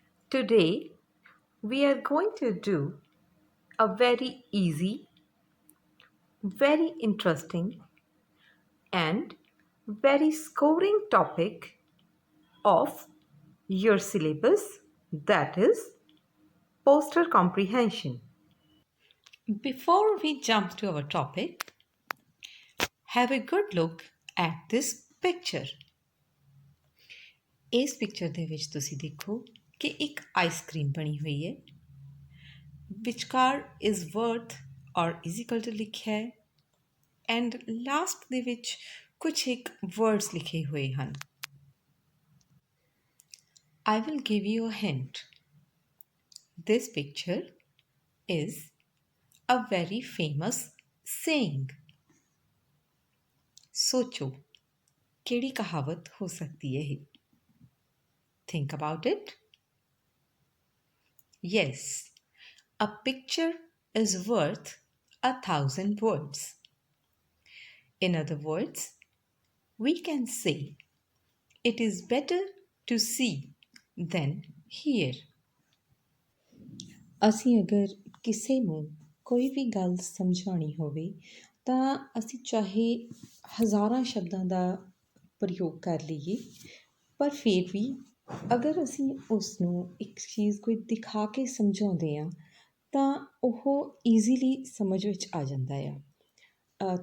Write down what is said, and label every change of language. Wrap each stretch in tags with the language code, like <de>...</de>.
<en>Today, we are going to do a very easy, very interesting, and very scoring topic of your syllabus, that is poster comprehension. Before we jump to our topic, have a good look at this picture.</en> <pa>ਇਸ picture ਦੇ ਵਿੱਚ ਤੁਸੀਂ ਦੇਖੋ ਕਿ ਇੱਕ ice cream ਬਣੀ ਹੋਈ ਹੈ। ਵਿਚਕਾਰ ਇਜ਼ ਵਰਥ ਔਰ ਇਜ਼ ਇਕੁਅਲ ਟੂ ਲਿਖਿਆ ਹੈ ਐਂਡ ਲਾਸਟ ਦੇ ਵਿੱਚ ਕੁਝ ਇੱਕ ਵਰਡਸ ਲਿਖੇ ਹੋਏ ਹਨ।</pa> <en>I will give you a hint. This picture is a very famous saying.</en> <hi>सोचो</hi> <pa>ਕਿਹੜੀ ਕਹਾਵਤ ਹੋ ਸਕਦੀ ਹੈ ਇਹ?</pa> <en>Think about it. Yes, a picture is worth 1,000 words. In other words, we can say it is better to see than hear.</en> <pa>ਅਸੀਂ ਅਗਰ ਕਿਸੇ ਨੂੰ ਕੋਈ ਵੀ ਗੱਲ ਸਮਝਾਉਣੀ ਹੋਵੇ ਤਾਂ ਅਸੀਂ ਚਾਹੇ ਹਜ਼ਾਰਾਂ ਸ਼ਬਦਾਂ ਦਾ ਪ੍ਰਯੋਗ ਕਰ ਲਈਏ, ਪਰ ਫਿਰ ਵੀ ਅਗਰ ਅਸੀਂ ਉਸ ਨੂੰ ਇੱਕ ਚੀਜ਼ ਕੋਈ ਦਿਖਾ ਕੇ ਸਮਝਾਉਂਦੇ ਹਾਂ ਤਾਂ ਉਹ ਈਜ਼ੀਲੀ ਸਮਝ ਵਿੱਚ ਆ ਜਾਂਦਾ ਆ।</pa>